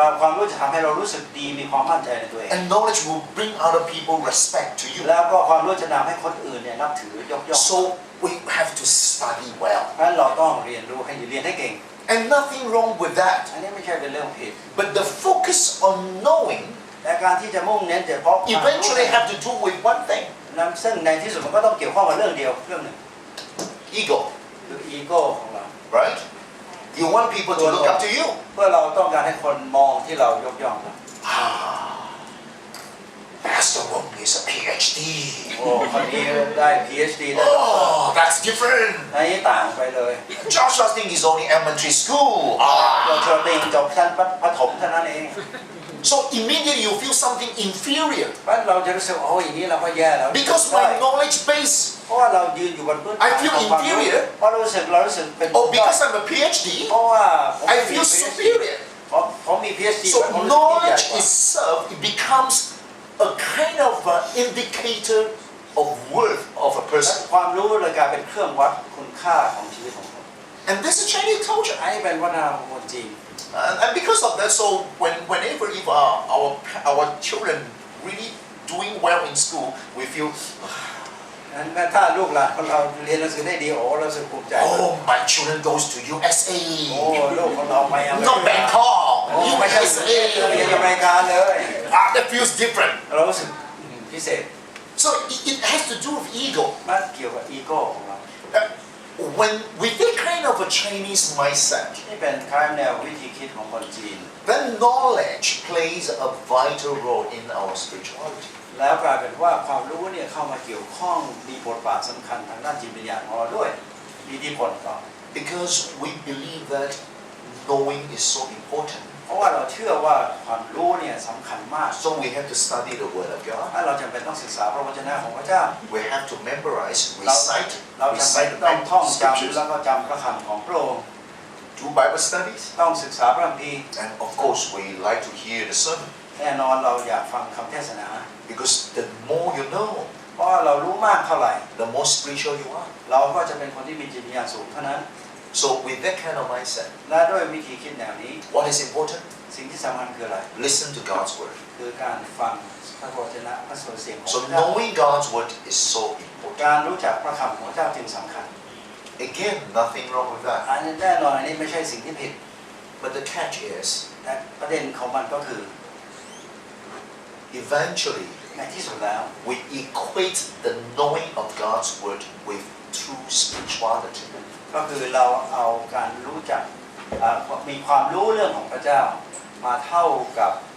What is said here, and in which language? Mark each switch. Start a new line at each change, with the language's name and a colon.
Thai: ความรู้จะทำให้เรารู้สึกดีมีความมั่นใจในตัวเอง
English: And knowledge will bring other people respect to you.
Thai: แล้วก็ความรู้จะนำให้คนอื่นเนี่ยนับถือยกย่อง
English: So we have to study well.
Thai: เพราะฉะนั้นเราต้องเรียนรู้ให้เรียนให้เก่ง
English: And nothing wrong with that.
Thai: อันนี้ไม่ใช่เป็นเรื่องผิด
English: But the focus on knowing
Thai: แต่การที่จะมุ่งเน้นเฉพาะความรู้
English: eventually have to do with one thing,
Thai: นั้นซึ่งในที่สุดมันก็ต้องเกี่ยวข้องกับเรื่องเดียวเรื่องหนึ่ง
English: ego.
Thai: คืออีโก้ของเรา
English: right? You want people to look up to you.
Thai: เพื่อเราต้องการให้คนมองที่เรายกย่อง
English: Pastor Wong is a PhD.
Thai: โอ้คนนี้ได้ PhD ได้
English: Oh, that's different.
Thai: อันนี้ต่างไปเลย
English: Joshua Ting is only elementary school.
Thai: เราเชิญติงจบชั้นประถมเท่านั้นเอง
English: So immediately you feel something inferior
Thai: เราจะรู้สึกโอ้อย่างนี้เราก็แย่แล้ว
English: because my knowledge base.
Thai: เพราะว่าเรายืนอยู่บนพื้นฐาน
English: I feel
Thai: ของความรู้
English: inferior
Thai: เพราะเรารู้สึกเป็น
English: Oh, because I'm a PhD,
Thai: เพราะว่าผม
English: I
Thai: มี
English: feel PhD superior.
Thai: ผมมี PhD
English: So
Thai: ผมรู้สึกยิ่งใหญ่
English: knowledge
Thai: กว่า
English: itself it becomes a kind of indicator of worth of a person.
Thai: ความรู้เลยกลายเป็นเครื่องวัดคุณค่าของชีวิตของคน
English: And this is Chinese culture.
Thai: อันนี้เป็นวัฒนธรรมของคนจีน
English: And because of that, so whenever if our children really doing well in school, we feel,
Thai: นั้นถ้าลูกหลานของเราเรียนหนังสือได้ดีโอ้เราสึกภูมิใจ
English: oh, my children goes to USA,
Thai: โอ้ลูกของเราไปอเมริกา
English: not Bangkok,
Thai: โอ้ไม่ใช่เรียนอ
English: USA.
Thai: เมริกาเลย
English: That feels different.
Thai: เรารู้สึกพิเศษ
English: So it has to do with ego.
Thai: มันเกี่ยวกับอีโก้ของเรา
English: When with that kind of a Chinese mindset,
Thai: นี่เป็นคล้ายแนววิธีคิดของคนจีน
English: then knowledge plays a vital role in our spirituality.
Thai: แล้วกลายเป็นว่าความรู้เนี่ยเข้ามาเกี่ยวข้องมีบทบาทสำคัญทางด้านจิตวิญญาณของเราด้วยมีอิทธิพลต่อ
English: Because we believe that knowing is so important.
Thai: เพราะว่าเราเชื่อว่าความรู้เนี่ยสำคัญมาก
English: So we have to study the Word of God.
Thai: ถ้าเราจำเป็นต้องศึกษาพระวจนะของพระเจ้า
English: We have to memorize,
Thai: เราจำเป็น
English: recite
Thai: ต้องท่อง
English: the
Thai: จำ
English: scriptures,
Thai: แล้วก็จำพระคำของพระองค์
English: do Bible studies,
Thai: ต้องศึกษาพระคัมภีร์
English: and of course we like to hear the sermon.
Thai: แน่นอนเราอยากฟังคำเทศนา
English: Because the more you know,
Thai: เพราะว่าเรารู้มากเท่าไหร่
English: the more spiritual you are.
Thai: เราก็จะเป็นคนที่มีจิตวิญญาณสูงเท่านั้น
English: So with that kind of mindset,
Thai: และด้วยวิธีคิดแนวนี้
English: what is important?
Thai: สิ่งที่สำคัญคืออะไร
English: Listen to God's Word.
Thai: คือการฟังพระวจนะพระสุรเสียงของ
English: So
Thai: พระเจ้า
English: knowing God's Word is so important.
Thai: การรู้จักพระคำของพระเจ้าจึงสำคัญ
English: Again, nothing wrong with that.
Thai: อันนี้แน่นอนอันนี้ไม่ใช่สิ่งที่ผิด
English: But the catch is,
Thai: แต่ประเด็นของมันก็คือ
English: eventually,
Thai: ในที่สุดแล้ว
English: we equate the knowing of God's Word with true spirituality.
Thai: ก็คือเราเอาการรู้จักมีความรู้เรื่องของพระเจ้ามาเท่ากับ